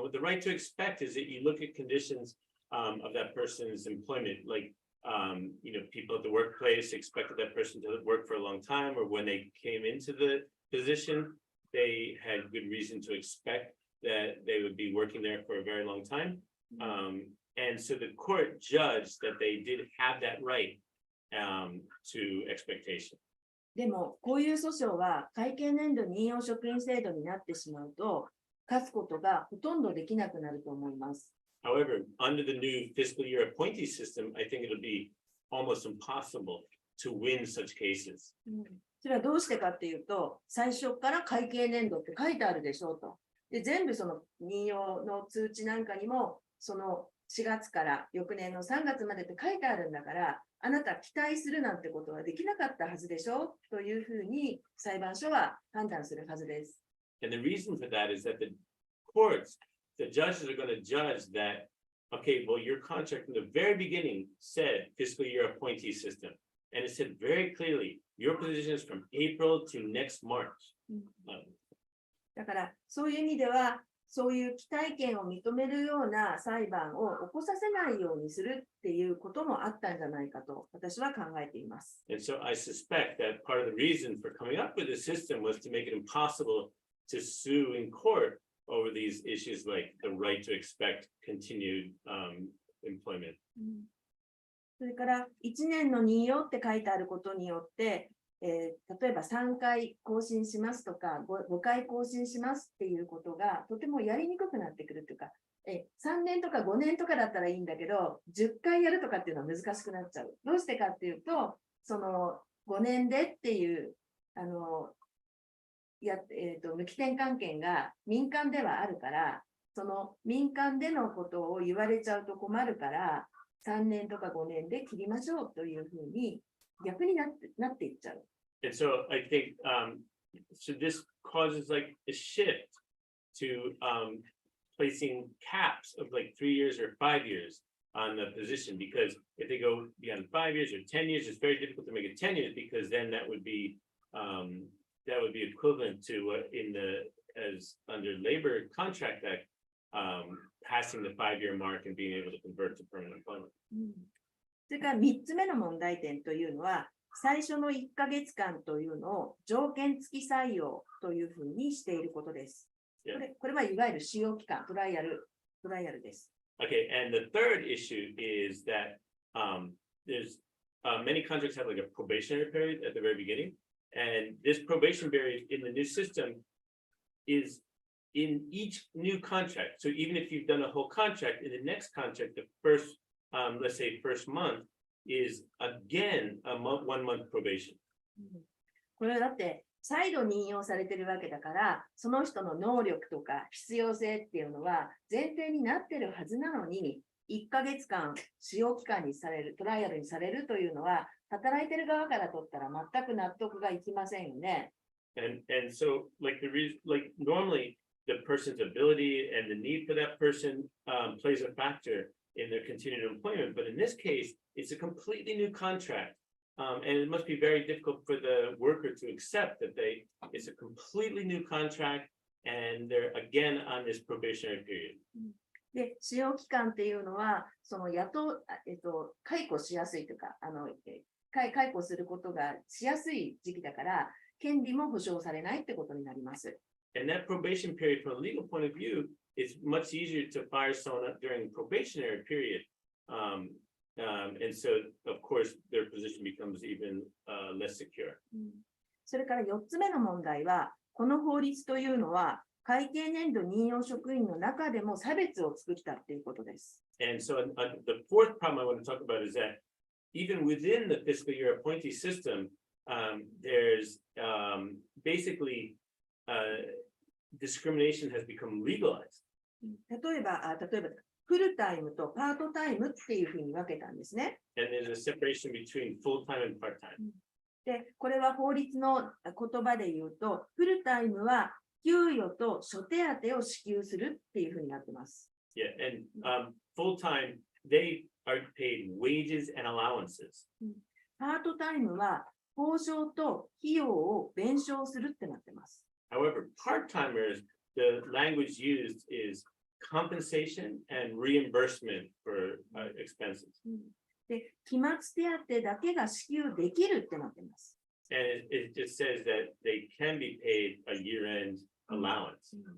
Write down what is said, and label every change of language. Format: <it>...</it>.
<en>The right to expect is that you look at conditions of that person's employment, like people at the workplace expected that person to work for a long time, or when they came into the position, they had good reason to expect that they would be working there for a very long time. And so the court judged that they did have that right to expectation.</en> <ja>でも、こういう訴訟は会計年度任用職員制度になってしまうと、勝つことがほとんどできなくなると思います。</ja> <en>However, under the new fiscal year appointee system, I think it'll be almost impossible to win such cases.</en> <ja>それはどうしてかっていうと、最初から会計年度って書いてあるでしょうと。で、全部その任用の通知なんかにも、その4月から翌年の3月までって書いてあるんだから、あなた期待するなんてことはできなかったはずでしょというふうに裁判所は判断するはずです。</ja> <en>And the reason for that is that the courts, the judges are going to judge that, okay, well, your contract from the very beginning said fiscal year appointee system. And it said very clearly, your position is from April to next March.</en> <ja>だから、そういう意味では、そういう期待権を認めるような裁判を起こさせないようにするっていうこともあったんじゃないかと私は考えています。</ja> <en>And so I suspect that part of the reason for coming up with this system was to make it impossible to sue in court over these issues like the right to expect continued employment.</en> <ja>それから1年の任用って書いてあることによって、例えば3回更新しますとか 5回更新しますっていうことがとてもやりにくくなってくるというか、3年とか5年とかだったらいいんだけど10回やるとかっていうのは難しくなっちゃう。どうしてかっていうと、その5年でっていう無期転換権が民間ではあるから、その民間でのことを言われちゃうと困るから、3年とか5年で切りましょうというふうに逆になっていっちゃう。</ja> <en>And so I think so this causes like a shift to placing caps of like 3 years or 5 years on the position, because if they go beyond 5 years or 10 years, it's very difficult to make it 10 years, because then that would be equivalent to as under Labor Contract Act, passing the 5-year mark and being able to convert to permanent employment.</en> <ja>それから3つ目の問題点というのは、最初の1ヶ月間というのを条件付き採用というふうにしていることです。これはいわゆる使用期間、トライアルです。</ja> <en>Okay, and the third issue is that there's many contracts have like a probationary period at the very beginning, and this probation period in the new system is in each new contract. So even if you've done a whole contract, in the next contract, the first, let's say, first month is again a 1 month probation.</en> <ja>これはだって再度任用されているわけだから、その人の能力とか必要性っていうのは前提になっているはずなのに、1ヶ月間使用期間にされる、トライアルにされるというのは、働いている側からとったら全く納得がいきませんよね。</ja> <en>And so like normally the person's ability and the need for that person plays a factor in their continued employment, but in this case, it's a completely new contract. And it must be very difficult for the worker to accept that it's a completely new contract and they're again on this probationary period.</en> <ja>で、使用期間っていうのは、その解雇しやすいというか、解雇することがしやすい時期だから、権利も保障されないってことになります。</ja> <en>And that probation period, from a legal point of view, it's much easier to fire someone during probationary period. And so, of course, their position becomes even less secure.</en> <ja>それから4つ目の問題は、この法律というのは、会計年度任用職員の中でも差別を作ったということです。</ja> <en>And so the fourth problem I want to talk about is that even within the fiscal year appointee system, there's basically discrimination has become legalized.</en> <ja>例えば、フルタイムとパートタイムっていうふうに分けたんですね。</ja> <en>And there's a separation between full-time and part-time.</en> <ja>で、これは法律の言葉で言うと、フルタイムは給与と諸手当を支給するっていうふうになってます。</ja> <en>Yeah, and full-time, they are paid wages and allowances.</en> <ja>パートタイムは報奨と費用を弁償するってなってます。</ja> <en>However, part-timers, the language used is compensation and reimbursement for expenses.</en> <ja>で、期末手当だけが支給できるってなってます。</ja> <en>And it just says that they can be paid a year-end allowance.</en>